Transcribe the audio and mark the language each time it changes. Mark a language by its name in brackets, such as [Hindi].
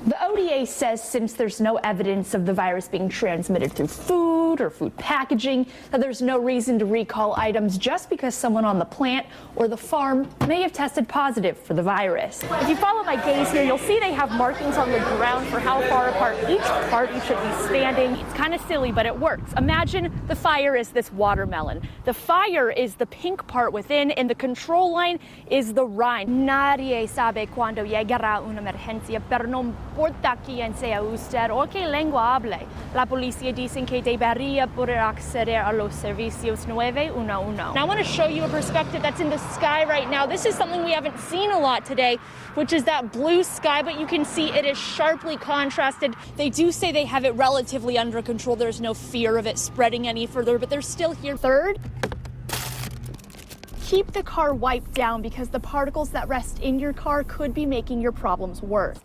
[English] The ODA says since there's no evidence of the virus being transmitted through food or food packaging, that there's no reason to recall items just because someone on the plant or the farm may have tested positive for the virus. If you follow my gaze here, you'll see they have markings on the ground for how far apart each party should be standing. It's kind of silly, but it works. Imagine the fire is this watermelon. The fire is the pink part within, and the control line is the rind. [Spanish] Nadie sabe cuando llegará una emergencia, pero no importa quién sea usted o qué lengua hable. La policía dicen que debería poder acceder a los servicios 911. [English] Now I want to show you a perspective that's in the sky right now. This is something we haven't seen a lot today, which is that blue sky, but you can see it is sharply contrasted. They do say they have it relatively under control. There's no fear of it spreading any further, but they're still here. Third, keep the car wiped down because the particles that rest in your car could be making your problems worse.